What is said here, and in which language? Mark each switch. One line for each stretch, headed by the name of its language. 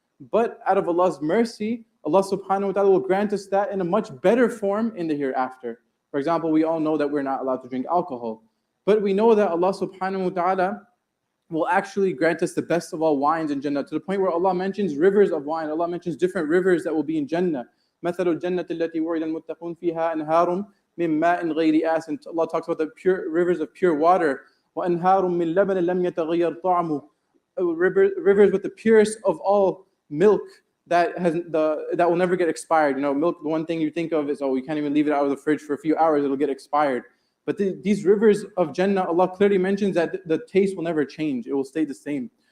English: but out of Allah's mercy, Allah subhanahu wa ta'ala will grant us that in a much better form in the hereafter. For example, we all know that we're not allowed to drink alcohol, but we know that Allah subhanahu wa ta'ala will actually grant us the best of all wines in Jannah, to the point where Allah mentions rivers of wine. Allah mentions different rivers that will be in Jannah.
Arabic: مثل الجنة التي وعد المتقون فيها أنهار من ماء غير آسن.
English: Allah talks about the pure rivers of pure water.
Arabic: وأنهار من لبن لم يتغير طعمه.
English: Rivers with the purest of all milk that will never get expired. You know, milk, the one thing you think of is, oh, you can't even leave it out of the fridge for a few hours, it'll get expired. But these rivers of Jannah, Allah clearly mentions that the taste will never change, it will stay the same.